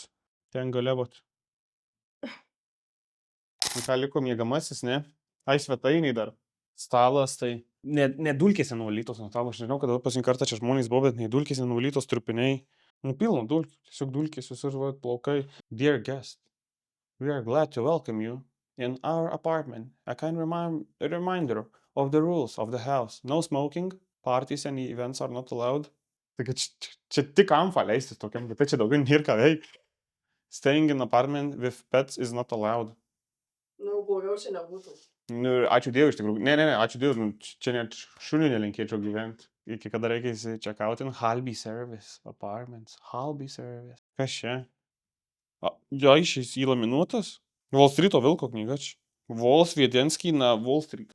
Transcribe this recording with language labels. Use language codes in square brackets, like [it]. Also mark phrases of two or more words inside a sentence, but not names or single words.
[lt] Ten galėvot. Ką liko miegamasis, ne? Ai, svetainiai dar. Stalas, tai Ne dulkėse nuvalytos nuo tavo, aš nežinau, kada paskutinį kartą čia žmonės buvo, bet ne dulkėse nuvalytos trupiniai. Nu, pilno dulkių, tiesiog dulkės visur, va, plaukai. [en] Dear guest, we are glad to welcome you in our apartment. A reminder of the rules of the house. No smoking, parties and events are not allowed. [lt] Taigi čia tik amfa leistis tokiam, bet tai čia daugiau nėra ką veik. [en] Staying in apartment with pets is not allowed. [lt] Nu, blogiau čia nebūtų. Nu, ir ačiū Dievui iš tikrųjų. Ne, ačiū Dievui, nu, čia net šunių nelinkėčiau gyventi. Iki kada reikia įsičekauti. Halby Service Apartments. Halby Service. Kas čia? Jo, išeis įlaminuotas? Wall Street'o Vilko knyga čia. Vols Wiedenski na Wall Street.